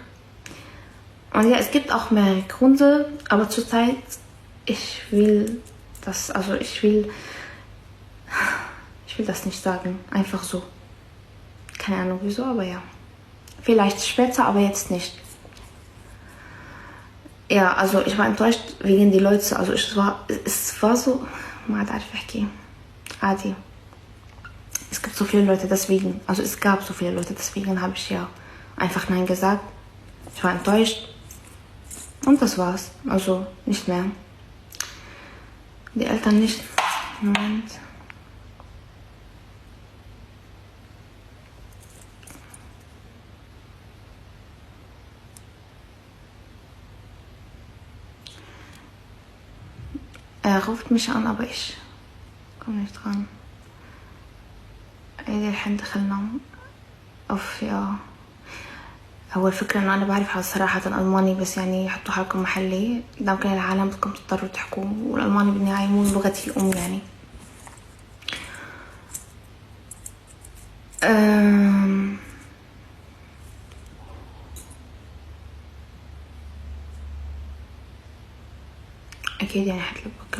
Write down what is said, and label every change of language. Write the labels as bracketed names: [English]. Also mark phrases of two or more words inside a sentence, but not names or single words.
[German] Und ja, es gibt auch mehrere Gründe, aber zurzeit, ich will das nicht sagen. Einfach so. Keine Ahnung wieso, aber ja. Vielleicht später, aber jetzt nicht. Ja, also ich war enttäuscht wegen die Leute. Also es war so, [Arabic] ما أعرف أحكي عادي. [German] Es gibt so viele Leute, deswegen, also es gab so viele Leute, deswegen habe ich ja einfach Nein gesagt. Ich war enttäuscht. Und das war's. Also nicht mehr. Die Eltern nicht. Moment. Er ruft mich an, aber ich komme nicht dran. [Arabic] الحين دخلنا هو الفكرة انه انا بعرف على صراحة الالماني، بس يعني حطوا حالكم محلي، قدام كل العالم بدكم تضطروا تحكوا، والالماني بالنهاية مو لغتي الام يعني. اكيد يعني حتلبك.